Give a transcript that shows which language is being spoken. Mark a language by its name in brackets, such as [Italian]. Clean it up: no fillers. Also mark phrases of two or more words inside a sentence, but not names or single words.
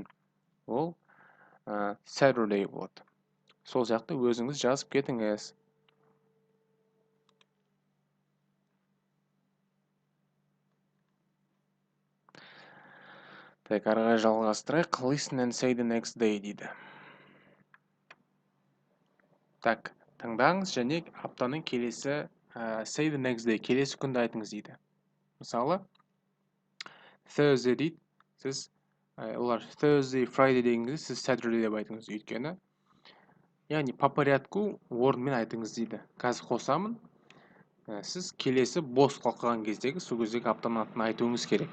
[Kazakh] Ол Saturday болады. Сол жақты өзіңіз жазып кетіңіз. Так, ары қарай жалғастырайық. [English] Listen and say the next day [Kazakh] дейді. Так, тыңдаңыз және аптаның келесі [English] say the next day, [Kazakh] келесі күнді айтыңыз дейді. Мысалы, Thursday дейді. Сіз олар Thursday, Friday дегенде сіз Saturday деп айтыңыз. Өйткені, яғни [Russian] по порядку [Kazakh] орынмен айтыңыз дейді. Қазір қосамын. Сіз келесі бос қалған кездегі сол кездегі аптаның атын айтуыңыз керек.